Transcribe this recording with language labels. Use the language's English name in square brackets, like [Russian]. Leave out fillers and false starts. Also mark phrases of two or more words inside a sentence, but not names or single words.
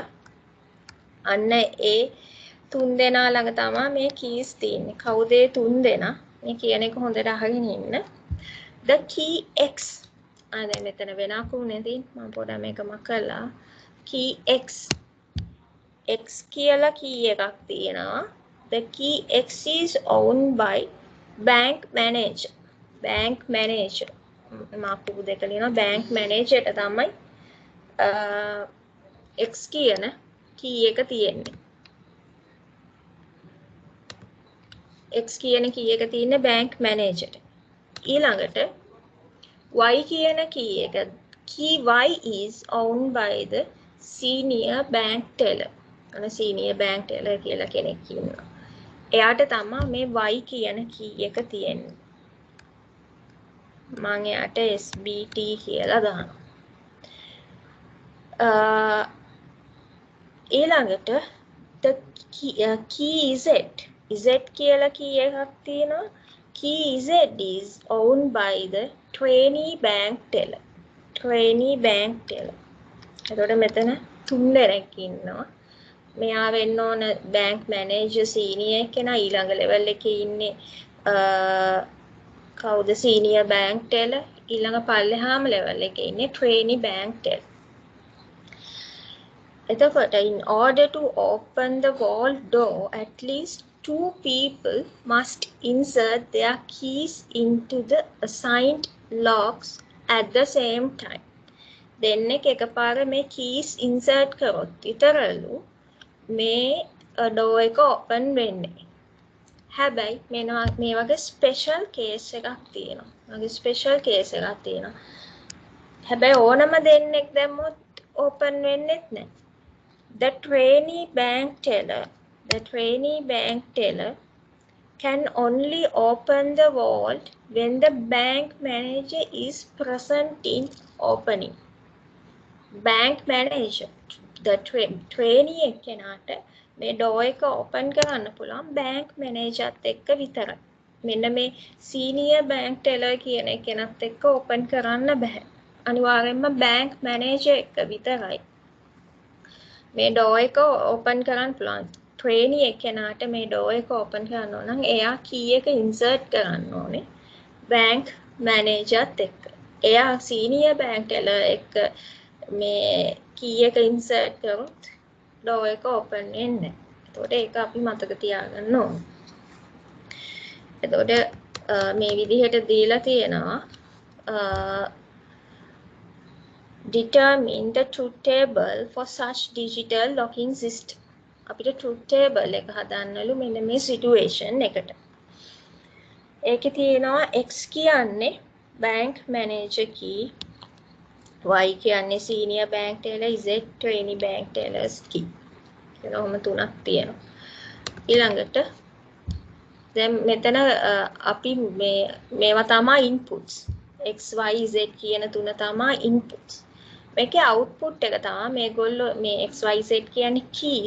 [Sinhala] අන්න ඒ 3 දෙනා ළඟ තමයි මේ keys තියෙන්නේ. කවුද ඒ 3 දෙනා? මේ කියන එක හොඳට අහගෙන ඉන්න. [English] The key X. [Sinhala] දැන් මෙතන වෙන අකුරුනේ තියෙන්නේ. මම පොඩ්ඩක් මේක මකලා. [English] key X. [Sinhala] X කියලා key එකක් තියෙනවා. [English] The key X is owned by bank manager. Bank manager. [Sinhala] මාපු දෙක ලියනවා [English] bank manager [Sinhala] ට තමයි X කියන key එක තියෙන්නේ. X කියන key එක තියෙන්නේ [English] bank manager [Sinhala] ට. ඊළඟට Y කියන key එක [English] key Y is owned by the senior bank teller. senior bank teller [Sinhala] කියලා කෙනෙක් ඉන්නවා. එයාට තමයි මේ Y කියන key එක තියෙන්නේ. මම එයාට SBT කියලා දානවා. ඊළඟට [English] the key Z [Sinhala] කියලා key එකක් තියෙනවා. [English] key Z is owned by the trainee bank teller. trainee bank teller. [Sinhala] එතකොට මෙතන 3 දෙනෙක් ඉන්නවා. මෙයා වෙන්න ඕන [English] bank manager senior [Sinhala] කෙනා ඊළඟ level එකේ ඉන්නේ කවුද [English] senior bank teller [Sinhala] ඊළඟ පල්ලෙහාම level එකේ ඉන්නේ [English] trainee bank teller. එතකොට in order to open the vault door at least 2 people must insert their keys into the assigned locks at the same time. [Sinhala] දෙන්නෙක් එකපාර මේ keys insert කරොත් විතරලු මේ door එක open වෙන්නේ. හැබැයි මේ වගේ special case එකක් තියෙනවා. හැබැයි ඕනම දෙන්නෙක් දැම්මොත් open වෙන්නේත් නැහැ. [English] The trainee bank teller can only open the vault when the bank manager is present in opening. Bank manager, the trainee [Sinhala] එකනට මේ door එක open කරන්න පුළුවන් [English] bank manager [Sinhala] ත් එක්ක විතරයි. මෙන්න මේ [English] senior bank teller [Sinhala] කියන එකනත් එක්ක open කරන්න බෑ. අනිවාර්යයෙන්ම [English] bank manager [Sinhala] එක විතරයි මේ door එක open කරන්න පුළුවන්. trainee එකනට මේ door එක open කරන්න ඕන නම් එයා key එක insert කරන්න ඕනේ [English] bank manager [Sinhala] ත් එක්ක. එයා [English] senior bank teller [Sinhala] එක්ක මේ key එක insert කරොත් door එක open වෙන්නේ නැහැ. එතකොට ඒක අපි මතක තියාගන්න ඕනේ. එතකොට මේ විදිහට දීලා තියෙනවා [English] determine the truth table for such digital locking system. [Sinhala] අපිට [English] truth table [Sinhala] එක හදන්නලු මෙන්න මේ situation එකට. ඒකේ තියෙනවා x කියන්නේ [English] bank manager key, [Sinhala] y කියන්නේ [English] senior bank teller, [Sinhala] z [English] trainee bank tellers key. [Sinhala] එහෙනම් තුනක් තියෙනවා. ඊළඟට දැන් මෙතන අපි මේවා තමයි inputs. x y z කියන තුන තමයි inputs. මේකේ output එක තමයි මේගොල්ලෝ මේ x y z කියන්නේ keys.